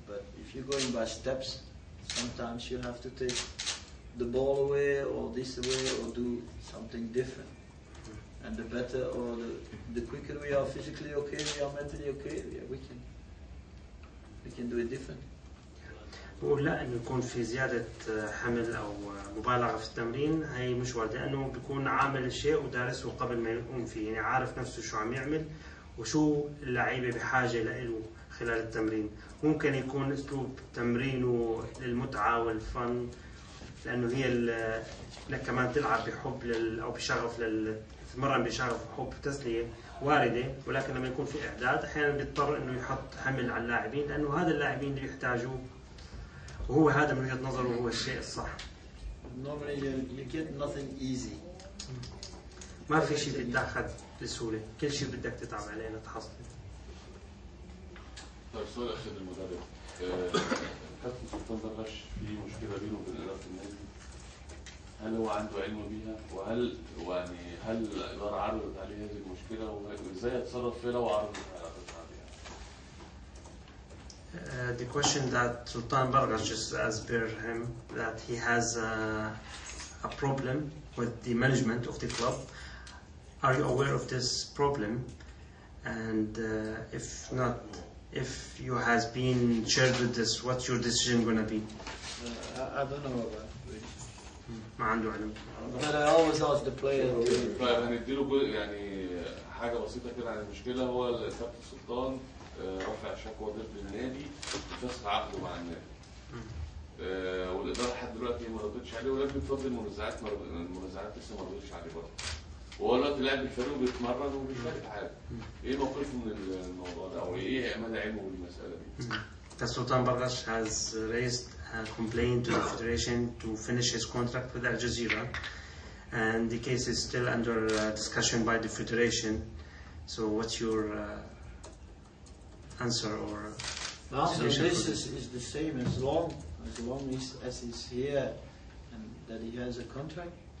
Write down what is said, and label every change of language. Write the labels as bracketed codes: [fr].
[en] But if you're going by steps, sometimes you have to take the ball away or this away or do something different. And the better or the quicker we are physically okay, we are mentally okay, we can do it different. [ar] بقول لا انه يكون في زياده حمل او مبالغه في التمرين، هي مش وارده، لانه بيكون عامل الشيء ودارسه قبل ما يقوم فيه، يعني عارف نفسه شو عم يعمل وشو اللعيبه بحاجه له خلال التمرين. ممكن يكون اسلوب تمرينه للمتعه والفن، لانه هي كمان تلعب بحب او بشغف تتمرن بشغف وحب تسليه وارده، ولكن لما يكون في اعداد احيانا بيضطر انه يحط حمل على اللاعبين، لانه هذا اللاعبين اللي يحتاجوه، وهو هذا من وجهة نظره هو الشيء الصح. [en] Normally you get nothing easy. [ar] ما في شيء بيتاخذ بسهولة، كل شيء بدك تتعب عليه لتحصله. طيب سؤال اخير للمدرب. كابتن سلطان برغش في مشكله بينه وبين اداره النادي، هل هو عنده علم بيها؟ وهل هل الاداره عرضت عليه هذه المشكله وازاي يتصرف فيها لو عرضت عليها؟ [en] The question that Sultan Bargash, just as per him, that he has a problem with the management of the club. Are you aware of this problem? And if not, if you has been shared with this, what's your decision going to be? I don't know about it. [ar] ما عنده علم. [en] But I always ask the player to... [ar] فهنديله يعني حاجه بسيطه كده عن المشكله. هو الكابتن سلطان رفع شكوى ضد النادي بفسخ عقده مع النادي. والاداره لحد دلوقتي ما ردتش عليه، ولكن بفضل المنازعات لسه ما ردتش عليه برضه. وهو دلوقتي لاعب الفريق وبيتمرن وبيشارك حاجه. ايه موقفه من الموضوع ده او ايه مدى علمه بالمساله دي؟ [en] Sultan Bargash has raised a complaint to the federation to finish his contract with Al Jazeera, and the case is still under discussion by the federation. So, what's your answer or? So this is the same as long as he's here and that he has a contract.